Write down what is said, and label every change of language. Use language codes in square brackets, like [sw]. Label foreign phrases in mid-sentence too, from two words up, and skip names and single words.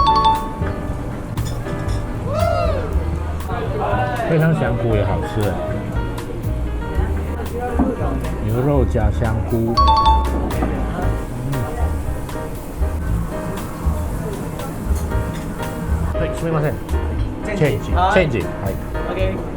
[zh] 非常香菇也好吃，牛肉加香菇，对， [ja] すみません。change，はい。OK。